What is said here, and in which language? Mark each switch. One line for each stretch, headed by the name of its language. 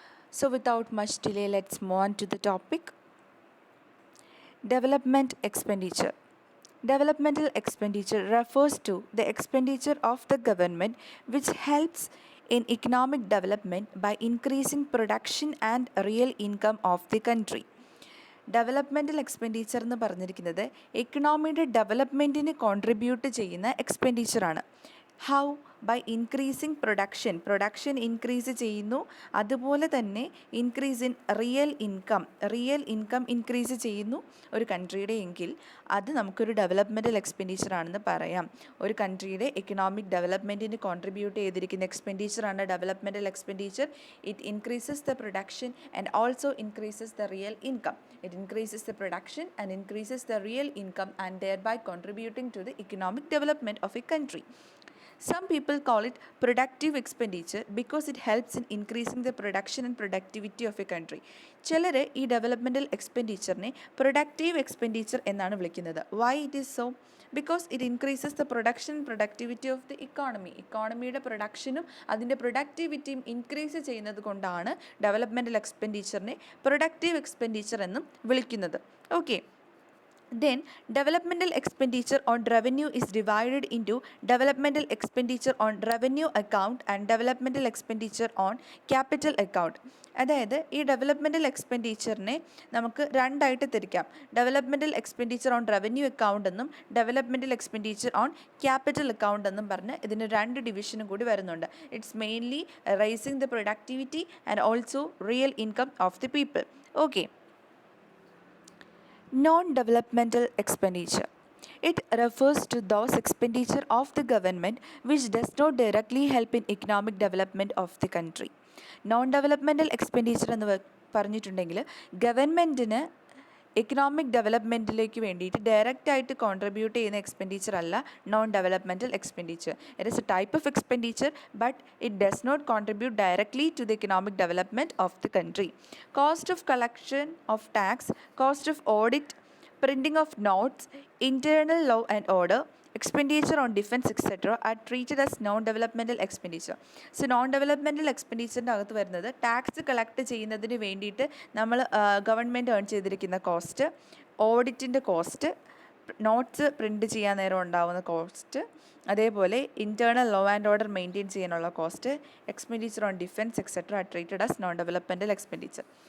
English: So without much delay, let's move on to the topic. Development expenditure. Developmental expenditure refers to the expenditure of the government which helps in economic development by increasing production and real income of the country.
Malayalam: Developmental expenditure എന്ന് പറഞ്ഞിരിക്കുന്നത് എക്കണോമിയുടെ ഡെവലപ്മെൻറ്റിന് contribute ചെയ്യുന്ന എക്സ്പെൻഡിച്ചറാണ്. How?
English: by increasing production
Malayalam: increase ചെയ്യുന്നു, അതുപോലെ തന്നെ increase in real income increase ചെയ്യുന്നു ഒരു കൺട്രിയുടെ എങ്കിൽ അത് നമുക്കൊരു ഡെവലപ്മെൻറ്റൽ എക്സ്പെൻഡിച്ചർ ആണെന്ന് പറയാം. ഒരു കൺട്രിയുടെ എക്കണോമിക് ഡെവലപ്മെൻറ്റിന് കോൺട്രിബ്യൂട്ട് ചെയ്തിരിക്കുന്ന എക്സ്പെൻഡിച്ചറാണ് developmental expenditure.
English: It increases the production and also increases the real income. It increases the production and increases the real income and thereby contributing to the economic development of a country. Some people call it productive expenditure because it helps in increasing the production and productivity of a country.
Malayalam: ചിലർ ഈ developmental എക്സ്പെൻഡിച്ചറിനെ productive expenditure എന്നാണ് വിളിക്കുന്നത്.
English: Why it is so? Because it increases the production productivity of the
Malayalam: ഇക്കോണമിയുടെ പ്രൊഡക്ഷനും അതിൻ്റെ പ്രൊഡക്ടിവിറ്റിയും increase ചെയ്യുന്നത് കൊണ്ടാണ് developmental എക്സ്പെൻഡിച്ചറിനെ productive expenditure എന്നും വിളിക്കുന്നത്. Okay.
English: Then, developmental expenditure on revenue is divided into developmental expenditure on revenue account and developmental expenditure on capital account.
Malayalam: അതായത് ഈ developmental എക്സ്പെൻഡിച്ചറിനെ നമുക്ക് രണ്ടായിട്ട് തിരിക്കാം. Developmental expenditure on revenue account എന്നും developmental expenditure on capital account എന്നും പറഞ്ഞ് ഇതിന് രണ്ട് ഡിവിഷനും കൂടി വരുന്നുണ്ട്.
English: It's mainly rising the productivity and also real income of the people. Okay. Non-developmental expenditure. It refers to those expenditure of the government which does not directly help in economic development of the country.
Malayalam: Non-developmental expenditure എന്ന് പറഞ്ഞിട്ടുണ്ടെങ്കിൽ ഗവൺമെൻറ്റിന് economic ഡെവലപ്മെൻറ്റിലേക്ക് വേണ്ടിയിട്ട് ഡയറക്റ്റായിട്ട് contribute ചെയ്യുന്ന expenditure അല്ല non developmental expenditure.
English: It is a type of expenditure but it does not contribute directly to the economic development of the country. Cost of collection of tax, cost of audit, printing of notes, internal law and order, expenditure on defense etc. are treated as non-developmental expenditure.
Malayalam: So non developmental എക്സ്പെൻഡിച്ചറിൻ്റെ അകത്ത് വരുന്നത് tax collect ചെയ്യുന്നതിന് വേണ്ടിയിട്ട് നമ്മൾ government earn ചെയ്തിരിക്കുന്ന cost, ഓഡിറ്റിൻ്റെ cost, notes print ചെയ്യാൻ നേരം ഉണ്ടാവുന്ന cost, അതേപോലെ internal law and order maintain ചെയ്യാനുള്ള cost,
English: Expenditure on defence etcetera are treated as non developmental expenditure.